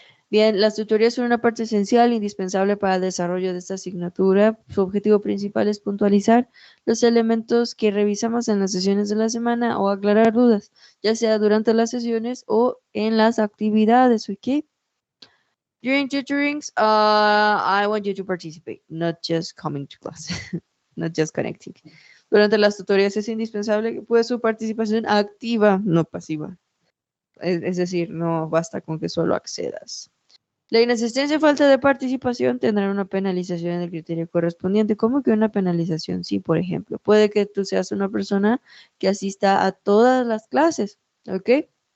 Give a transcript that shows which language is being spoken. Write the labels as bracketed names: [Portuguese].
[Spanish] Bien, las tutorías son una parte esencial, indispensable para el desarrollo de esta asignatura. Su objetivo principal es puntualizar los elementos que revisamos en las sesiones de la semana o aclarar dudas, ya sea durante las sesiones o en las actividades, ¿ok? [English] During tutorings, I want you to participate, not just coming to class, not just connecting. [Spanish] Durante las tutorías es indispensable que pues su participación activa, no pasiva. Es decir, no basta con que solo accedas. La inasistencia o falta de participación tendrá una penalización en el criterio correspondiente. ¿Cómo que una penalización? Sí, por ejemplo, puede que tú seas una persona que asista a todas las clases, ¿ok?